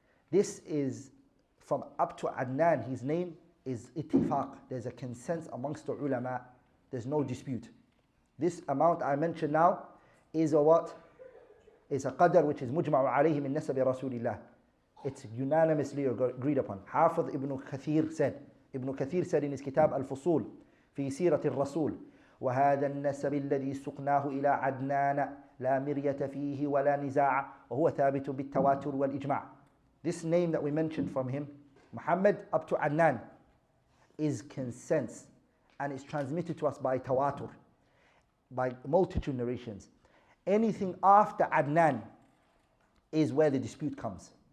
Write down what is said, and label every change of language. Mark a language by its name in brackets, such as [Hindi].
[English] This is from up to Adnan, his name is ittifaq. There's a consensus amongst the ulama. There's no dispute. This amount I mentioned now is a what? Is a qadr which is mujma'u alayhi min nasabi Rasulillah. It's unanimously agreed upon. Hafiz Ibn Kathir said in his kitab Al-Fusul [Arabic] في سيرة الرسول وهذا النسب الذي سقناه إلى عدنان لا مرية فيه ولا نزاع وهو ثابت بالتواتر والإجماع. [English] This name that we mentioned from him, Muhammad up to Adnan, is consensus and is transmitted to us by tawatur, by multitude narrations. Anything after Adnan is where the dispute comes.